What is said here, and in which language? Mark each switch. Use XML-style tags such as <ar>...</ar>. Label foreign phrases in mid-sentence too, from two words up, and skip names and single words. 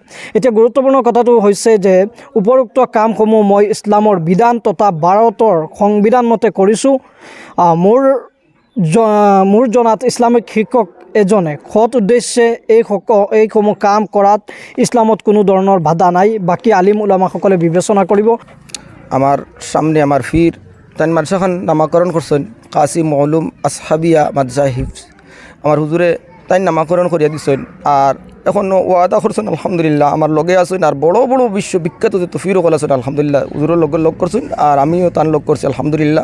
<as>এতিয়া গুৰুত্বপূৰ্ণ কথাটো হৈছে যে উপৰোক্ত কামসমূহ মই ইছলামৰ বিধান তথা ভাৰতৰ সংবিধান মতে কৰিছোঁ। মোৰ জনাত ইছলামিক শিক্ষক এজনে সৎ উদ্দেশ্যে এইসমূহ কাম কৰাত ইছলামত কোনো ধৰণৰ বাধা নাই। বাকী আলিম উলামাসকলে বিবেচনা কৰিব।</as> <syl>আমার সামনে আমার ফির তাই মাদ্রাসাখান নামাকরণ করছেন কাসিম মৌলুম আসহাবিয়া মাদ্রাসা হিফজ। আমার হুজুরে তাই নামাকরণ করিয়া দিছেন, আর এখন ওয়াদা করছেন আলহামদুলিল্লাহ আমার লগে আছেন, আর বড় বড় বিশ্ববিখ্যাত যে তফিরকল আছেন আলহামদুলিল্লাহ হুজুরের লগ করছেন, আর আমিও তার লগ করছি আলহামদুলিল্লাহ।</syl>